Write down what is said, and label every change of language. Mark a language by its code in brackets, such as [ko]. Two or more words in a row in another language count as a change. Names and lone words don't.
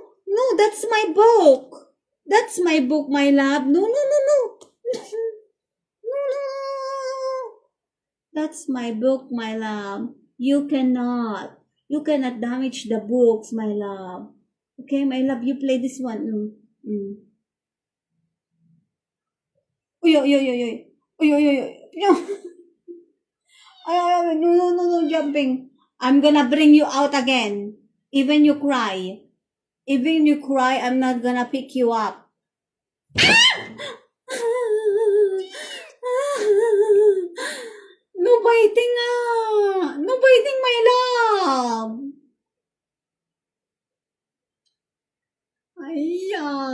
[en] No, that's my book. That's my book, my love. No, no, no, no. No. That's my book, my love. You cannot. You cannot damage the books, my love. Okay, my love, you play this one. Mm. Uy, uy, uy, uy, uy. Uy, uy, uy, uy. No. Ay, ay, ay, no, no, no, no, jumping. I'm gonna bring you out again. Even you cry. Even you cry, I'm not gonna pick you up. No biting ah! No biting, my love! Ayya!